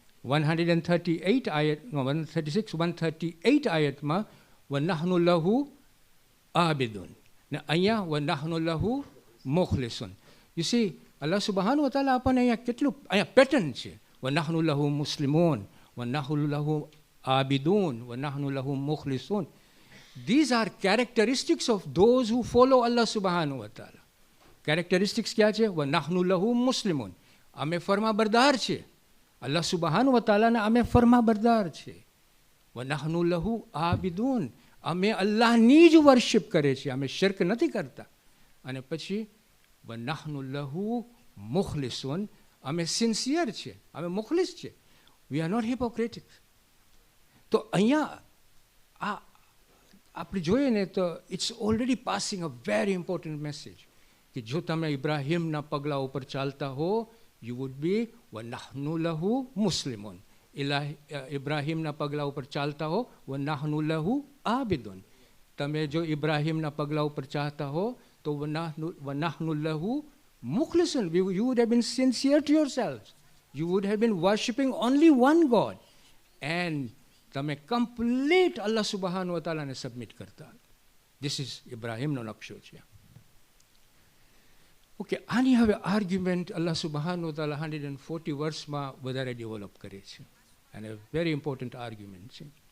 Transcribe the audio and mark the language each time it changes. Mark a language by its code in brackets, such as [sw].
[gu] 138 આયત, 138 આયતમાં [ar] વનહનુ લહુ આબિદુન, [gu] ને અહીંયા [ar] વનહનુ લહુ મુખલિસૂન. [en] you see, [gu] અલ્લાહ સુબહાનહુ વ તઆલા આપણને અહીંયા કેટલું અહીંયા પેટર્ન છે. [ar] વનહનુ લહુ મુસ્લિમૂન, વનહનુ લહુ આબિદૂન, વનહનુ લહુ મુખલિસૂન. [en] These are characteristics of those who follow Allah subhanahu wa ta'ala. [gu] Characteristics ક્યાં છે? [ar] વનહનુ લહુ મુસ્લિમૂન, [gu] અમે ફરમાબરદાર છે. અલ્લાહ સુબહાનહુ વ તઆલાના અમે ફરમાબરદાર છે. [ar] વનહનુ લહુ આબિદૂન, [gu] અમે અલ્લાહની જ વર્શિપ કરે છે, અમે શિર્ક નથી કરતા. અને પછી [ar] વનહનુ લહુ મુખલિસૂન, [gu] અમે સિન્સિયર છે, અમે મુખલિસ છે. [en] We are not hypocritic. [gu] તો અહીંયા આપણે જોઈએ ને તો [en] it's already passing a very important message [gu] કે જો તમે ઇબ્રાહીમના પગલાં ઉપર ચાલતા હો, [en] you would be [ar] વનહનુ લહુ મુસ્લિમૂન. [gu] ઇબ્રાહીમના પગલાં ઉપર ચાલતા હો, [ar] વનહનુ લહુ આબિદુન. [gu] તમે જો ઇબ્રાહીમના પગલાં ઉપર ચાહતા હો તો [ar] વનહનુ લહુ મુખલિસૂન. [en] You would have been sincere to yourselves. You would have been worshipping only one God. And [gu] તમે કમ્પ્લીટ અલ્લાહ સુબહાન વ તાલાને સબમિટ કરતા. [en] this is [gu] ઇબ્રાહિમનો નકશો છે. ઓકે, આની હવે આર્ગ્યુમેન્ટ અલ્લાહ સુબહાન વ તાલા 140 વર્ષમાં વધારે ડેવલપ કરે છે અને વેરી ઇમ્પોર્ટન્ટ આર્ગ્યુમેન્ટ છે.